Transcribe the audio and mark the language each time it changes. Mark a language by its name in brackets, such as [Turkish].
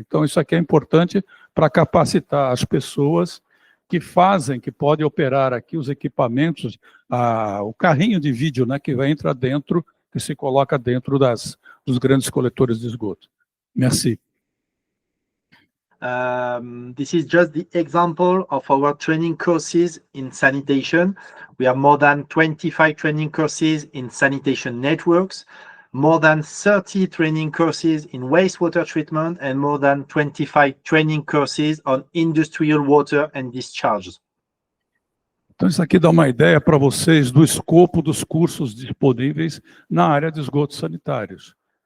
[Portuguese] Então, isso aqui é importante para capacitar as pessoas que podem operar aqui os equipamentos, o carrinho de vídeo, né, que vai entrar dentro, que se coloca dentro dos grandes coletores de esgoto. [French] Merci. [English] This is just the example of our training courses in sanitation. We have more than 25 training courses in sanitation networks, more than 30 training courses in wastewater treatment, and more than 25 training courses on industrial water and discharges. [Portuguese] Então, isso aqui dá uma ideia para vocês do escopo dos cursos disponíveis na área de esgotos sanitários.